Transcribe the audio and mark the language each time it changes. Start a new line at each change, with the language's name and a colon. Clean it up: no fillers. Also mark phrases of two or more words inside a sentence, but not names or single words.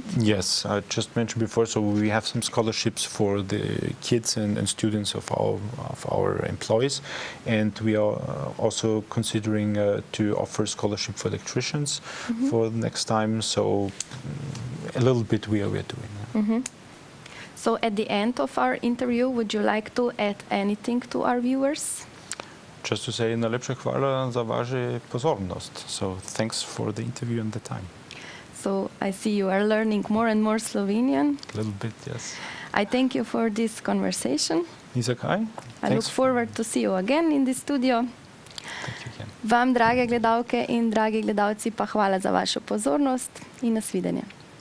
English: Yes, I just mentioned before, so we have some scholarships for the kids and students of our employees, and we are also considering to offer scholarship for electricians for the next time, so a little bit we are doing. So at the end of our interview, would you like to add anything to our viewers? Just to say,
Slovenian: najlepša hvala za vašu pozornost.
English: So thanks for the interview and the time. So I see you are learning more and more Slovenian. A little bit, yes. I thank you for this conversation.
Slovenian: Ni za kaj.
English: I look forward to see you again in the studio. Thank you again.
Slovenian: Vam, drage gledalke in dragi gledalci, pa hvala za vašo pozornost in nasvidenje.